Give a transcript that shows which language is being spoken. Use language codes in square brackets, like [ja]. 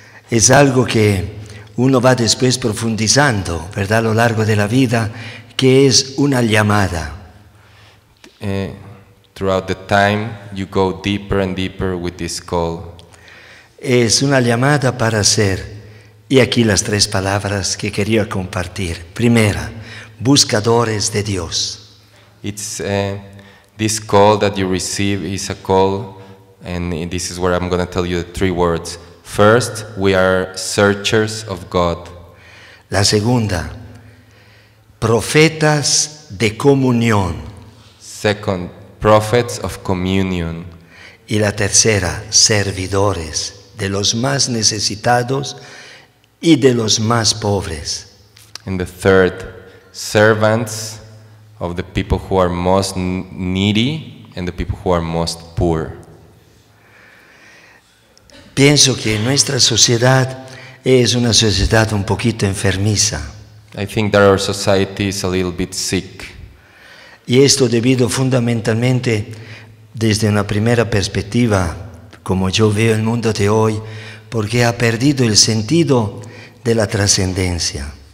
[es] Es algo que uno va después profundizando, ¿verdad?, a lo largo de la vida, que es una llamada. [en] Throughout the time, you go deeper and deeper with this call. [es] Es una llamada para ser Y aquí las 3 palabras que quería compartir. Primera, buscadores de Dios. [en] It's this call that you receive is a call, and this is where I'm going to tell you the 3 words. First, we are searchers of God. [es] La segunda, profetas de comunión. [en] Second, prophets of communion. [es] Y la tercera, servidores de los más necesitados y de los más pobres. [en] And the third, servants of the people who are most needy and the people who are most poor. [es] Pienso que nuestra sociedad es una sociedad un poquito enfermiza. [en] I think that our society is a little bit sick. [es] Y esto debido fundamentalmente desde una primera perspectiva, como yo veo el mundo de hoy, porque ha perdido el sentido de la trascendencia.